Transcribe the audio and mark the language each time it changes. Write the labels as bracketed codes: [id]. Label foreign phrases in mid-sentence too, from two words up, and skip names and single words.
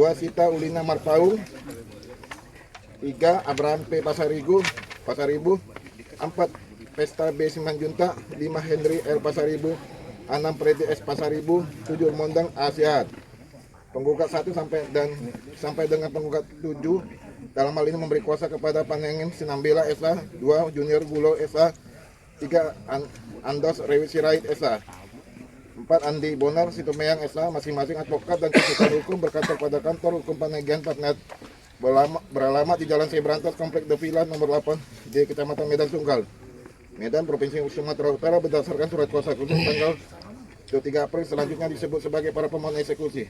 [id] Sita Ulina Marpaul 3. Abraham P. Pasaribu 4. Pesta B. Simanjunta 5. Henry L. Pasaribu 6. Freddy S. Pasaribu 7. Mondang A. Sihat. Penggugat 1 sampai dengan penggugat 7 dalam hal ini memberi kuasa kepada Panengin Sinambela S.A. 2. Junior Gulo S.A. 3. Andos Rewi Sirait S.A. 4. Andi Bonar Situmeyang S.A. masing-masing advokat dan konsultan hukum berkantor pada kantor hukum Panagian Partner beralamat di Jalan C Berantas Komplek The Villa nomor 8 di Kecamatan Medan Sunggal, Medan, Provinsi Sumatera Utara berdasarkan surat kuasa khusus tanggal 23 April selanjutnya disebut sebagai para pemohon eksekusi.